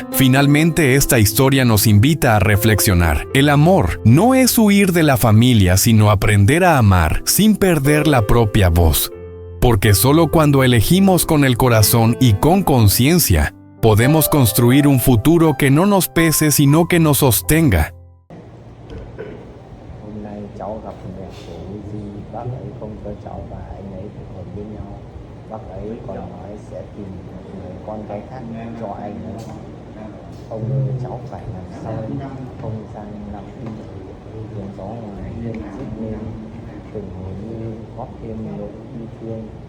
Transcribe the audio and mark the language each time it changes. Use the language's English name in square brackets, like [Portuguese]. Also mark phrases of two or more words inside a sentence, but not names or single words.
[Spanish] Finalmente, esta historia nos invita a reflexionar. El amor no es huir de la familia, sino aprender a amar sin perder la propia voz. Porque solo cuando elegimos con el corazón y con conciencia, podemos construir un futuro que no nos pese, sino que nos sostenga. [Vietnamese] Cháu gặp mẹ của Di, bác ấy không cho cháu và anh ấy kết hôn với nhau. Bác ấy còn nói sẽ tìm một người con gái khác cho anh ấy. Ông ơi, cháu phải làm sao không gian nằm đi, tiếng gió ngoài hiên rít lên, từng hồi như góp thêm nỗi bi thương.